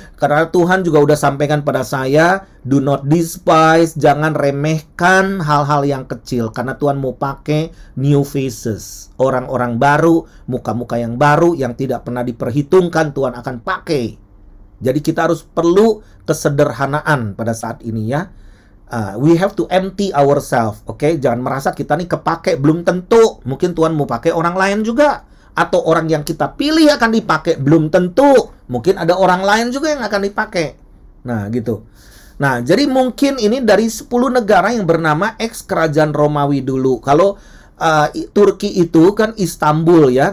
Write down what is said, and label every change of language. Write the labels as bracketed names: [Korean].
[Indonesian] Karena Tuhan juga udah sampaikan pada saya, [English] do not despise, [Indonesian] jangan remehkan hal-hal yang kecil, karena Tuhan mau pakai [English] new faces, [Indonesian] orang-orang baru, muka-muka yang baru yang tidak pernah diperhitungkan Tuhan akan pakai. Jadi kita harus perlu kesederhanaan pada saat ini ya. [English] We have to empty ourselves, oke? [Indonesian] Jangan merasa kita nih kepake, belum tentu. Mungkin Tuhan mau pakai orang lain juga. Atau orang yang kita pilih akan dipakai, belum tentu. Mungkin ada orang lain juga yang akan dipakai. Nah, gitu. Nah, jadi mungkin ini dari 10 negara yang bernama ex-kerajaan Romawi dulu. Kalau Turki itu kan Istanbul ya.